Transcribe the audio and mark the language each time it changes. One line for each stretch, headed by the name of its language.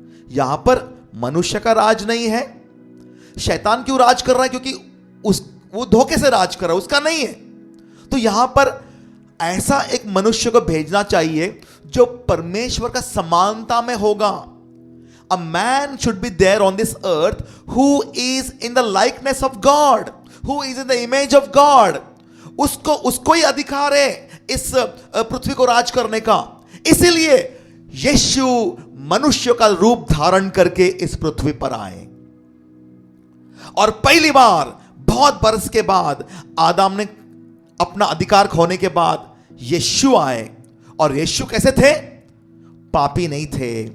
Hindi: यहां पर मनुष्य का राज नहीं है। शैतान क्यों राज कर रहा है? क्योंकि वो धोखे से राज कर रहा है, उसका नहीं है। तो यहां पर ऐसा एक मनुष्य को भेजना चाहिए जो परमेश्वर का समानता में होगा।
English: A man should be there on this earth who is in the likeness of God, who is in the image of God.
Hindi: उसको ही अधिकार है इस पृथ्वी को राज करने का। इसीलिए यीशु मनुष्य का रूप धारण करके इस पृथ्वी पर आए। और पहली बार बहुत बरस के बाद आदम ने अपना अधिकार खोने के बाद यीशु आए। और यीशु कैसे थे? पापी नहीं थे।